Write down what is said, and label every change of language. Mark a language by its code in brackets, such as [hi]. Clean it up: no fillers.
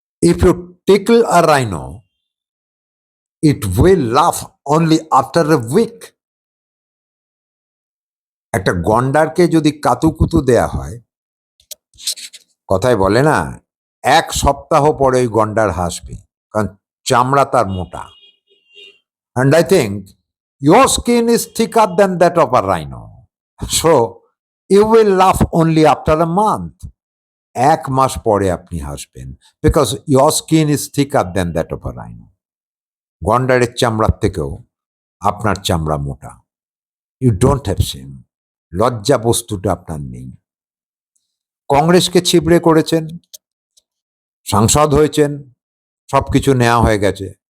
[en] If you tickle a rhino, it will laugh only after a week. [bn] একটা গন্ডারকে যদি কাতুকুতু দেয়া হয়, কথায় বলে না, এক সপ্তাহ পরে ওই গন্ডার হাসবে, কারণ চামড়া তার মোটা। [en] And I think your skin is thicker than that of a rhino. So you will laugh only after a month. [bn] এক মাস পরে আপনি হাসবেন, [en] because your skin is thicker than that of a rhino. [bn] গন্ডারের চামড়ার থেকেও আপনার চামড়া মোটা। [en] You don't have shame. [bn] লজ্জা বস্তুটা আপনার নেই। কংগ্রেসকে ছিবড়ে করেছেন, সাংসদ হয়েছেন, সবকিছু নেওয়া হয়ে গেছে।